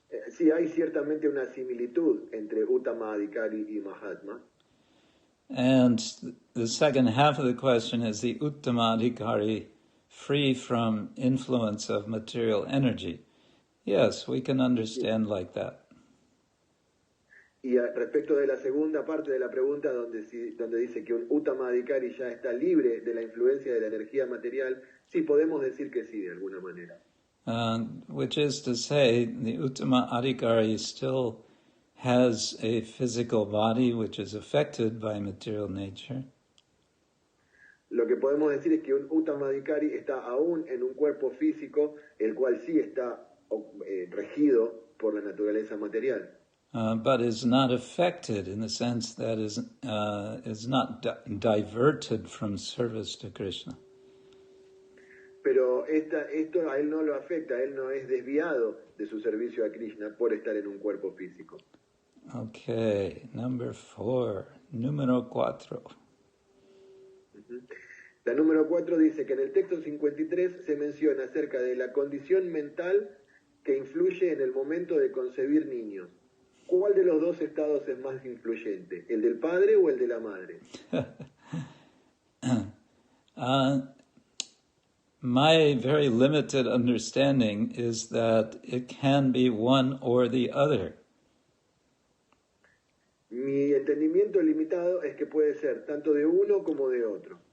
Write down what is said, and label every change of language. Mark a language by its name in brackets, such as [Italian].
[Spanish] Sí, hay ciertamente una similitud entre Uttama Adhikari y Mahatma. [English] And the second half of the question is the Uttama Adhikari free from influence of material energy. Yes, we can understand like that. [Spanish] Y respecto de la segunda parte de la pregunta, donde dice que un Uttama Adhikari ya está libre de la influencia de la energía material, sí podemos decir que sí, de alguna manera. [English] Which is to say, the Uttama Adhikari still has a physical body which is affected by material nature. [Spanish] Lo que podemos decir es que un Uttama Adhikari está aún en un cuerpo físico, el cual sí está regido por la naturaleza material. [English] But is not affected in the sense that is not diverted from service to Krishna. [Spanish] Pero esto a él no lo afecta, él no es desviado de su servicio a Krishna por estar en un cuerpo físico. [English] Okay, number 4, [Spanish] número 4. La número 4 dice que en el texto 53 se menciona acerca de la condición mental que influye en el momento de concebir niños. ¿Cuál de los dos estados es más influyente, el del padre o el de la madre? [English] My very limited understanding is that it can be one or the other. [Spanish] Mi entendimiento limitado es que puede ser tanto de uno como de otro.